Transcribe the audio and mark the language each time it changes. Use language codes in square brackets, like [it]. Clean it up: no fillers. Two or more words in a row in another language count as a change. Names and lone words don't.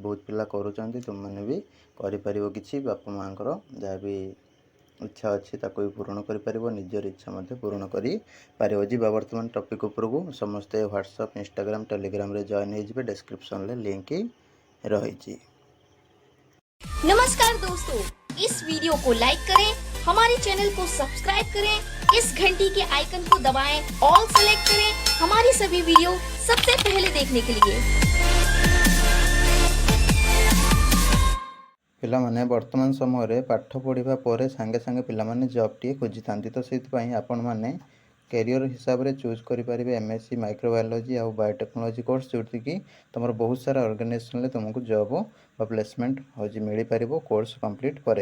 [or] ବହୁତ ପିଲା କରୁଛନ୍ତି, ତୁମମାନେ ବି କରିପାରିବ କିଛି। ବାପା ମାଆଙ୍କର ଯାହା ବି ଇଚ୍ଛା ଅଛି ତାକୁ ବି ପୂରଣ କରିପାରିବ, ନିଜର ଇଚ୍ଛା ମଧ୍ୟ ପୂରଣ କରିପାରିବ। ଯିବା ବର୍ତ୍ତମାନ ଟପିକ୍ ଉପରକୁ। ସମସ୍ତେ ହ୍ୱାଟ୍ସଆପ୍, ଇନଷ୍ଟାଗ୍ରାମ, ଟେଲିଗ୍ରାମରେ ଜଏନ୍ ହେଇଯିବେ। ଡେସ୍କ୍ରିପ୍ସନରେ ଲିଙ୍କ୍ ରହିଛି। [hi] नमस्कार दोस्तों, इस वीडियो को लाइक करें, हमारे चैनल को सब्सक्राइब करें, इस घंटी के आइकन को दबाएं, [en] all select [hi] करें हमारी सभी वीडियो सबसे पहले देखने के लिए। [or] ପିଲାମାନେ ବର୍ତ୍ତମାନ ସମୟରେ ପାଠ ପଢ଼ିବା ପରେ ସାଙ୍ଗେ ସାଙ୍ଗେ ପିଲାମାନେ ଜବ୍ଟିଏ ଖୋଜିଥାନ୍ତି। ତ ସେଥିପାଇଁ ଆପଣମାନେ କ୍ୟାରିୟର ହିସାବରେ ଚୁଜ୍ କରିପାରିବେ [en] MSc microbiology [or] ଆଉ [en] biotechnology course, [or] ଯେଉଁଠିକି ତୁମର ବହୁତ ସାରା ଅର୍ଗାନାଇଜେସନରେ ତୁମକୁ ଜବ୍ ବା ପ୍ଲେସମେଣ୍ଟ ମିଳିପାରିବ [en] course complete [or] ପରେ।